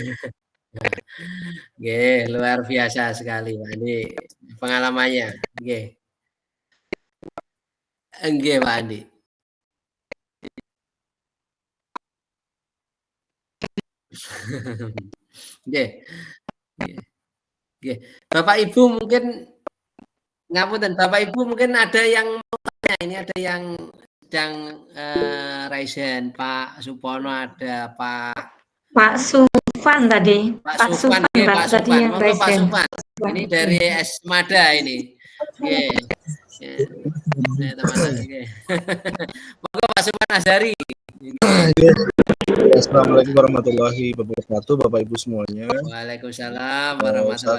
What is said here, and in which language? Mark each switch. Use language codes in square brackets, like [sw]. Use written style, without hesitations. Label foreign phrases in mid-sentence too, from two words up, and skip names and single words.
[id] Nggih, luar biasa sekali, Pak Andi, pengalamannya. [jv] Nggih. Nggih, Pak Andi. Nggih. Nggih. Nggih. [id] Bapak Ibu mungkin ngapunten, Bapak Ibu mungkin ada yang mau tanya, ini ada yang sedang [en] raise hand, [id] Pak Supono ada, Pak Sufan tadi. Pak Sufan, nggih, Pak, Pak tadi Sufan. yang Monggo [en] raise [id] Pak [en] hand. [id] Sufan. Ini dari Esmada ini. [jv] Nggih. Nggih, [id] teman-teman. Nggih. Monggo Pak Sufan Azhari. [ar] Assalamualaikum warahmatullahi wabarakatuh, [id] Bapak Ibu semuanya. [ar] Waalaikumsalam warahmatullahi